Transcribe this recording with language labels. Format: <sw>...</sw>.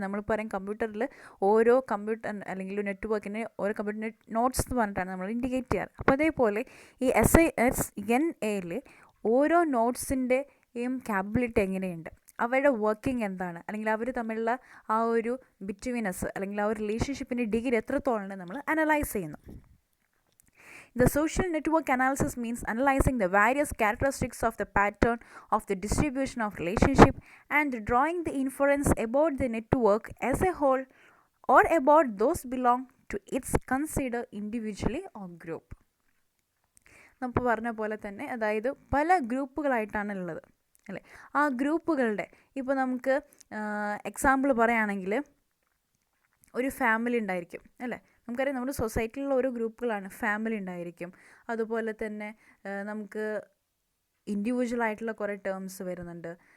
<ml>നമ്മൾ പറയും കമ്പ്യൂട്ടറിൽ ഓരോ കമ്പ്യൂട്ടർ അല്ലെങ്കിൽ നെറ്റ്വർക്കിന് ഓരോ കമ്പ്യൂട്ടറിൻ്റെ നോട്ട്സ് എന്ന് പറഞ്ഞിട്ടാണ് നമ്മൾ ഇൻഡിക്കേറ്റ് ചെയ്യാറ്. അപ്പോൾ അതേപോലെ ഈ SISNA ഓരോ നോട്ട്സിൻ്റെയും ക്യാപ്പബിലിറ്റി എങ്ങനെയുണ്ട്, അവരുടെ വർക്കിംഗ് എന്താണ്, അല്ലെങ്കിൽ അവർ തമ്മിലുള്ള ആ ഒരു ബിറ്റ്വീനസ് അല്ലെങ്കിൽ ആ ഒരു റിലേഷൻഷിപ്പിൻ്റെ ഡിഗ്രി എത്രത്തോളം നമ്മൾ അനലൈസ് ചെയ്യുന്നു.</ml> <en>The social network analysis means analyzing the various characteristics of the pattern of the distribution of relationship and drawing the inference about the network as a whole or about those belong to its considered individually or group.</en> <ml>നമ്മൾ പറഞ്ഞ പോലെ തന്നെ, അതായത് പല ഗ്രൂപ്പുകളായിട്ടാണ് ഉള്ളത് അല്ലേ. ആ ഗ്രൂപ്പുകളുടെ ഇപ്പോൾ നമുക്ക് എക്സാമ്പിൾ പറയുകയാണെങ്കിൽ ഒരു ഫാമിലി ഉണ്ടായിരിക്കും അല്ലേ. നമുക്കറിയാം, നമ്മുടെ സൊസൈറ്റിയിലുള്ള ഓരോ ഗ്രൂപ്പുകളാണ്. ഫാമിലി ഉണ്ടായിരിക്കും, അതുപോലെ തന്നെ നമുക്ക് ഇൻഡിവിജ്വലായിട്ടുള്ള കുറേ ടേംസ് വരുന്നുണ്ട്.</ml>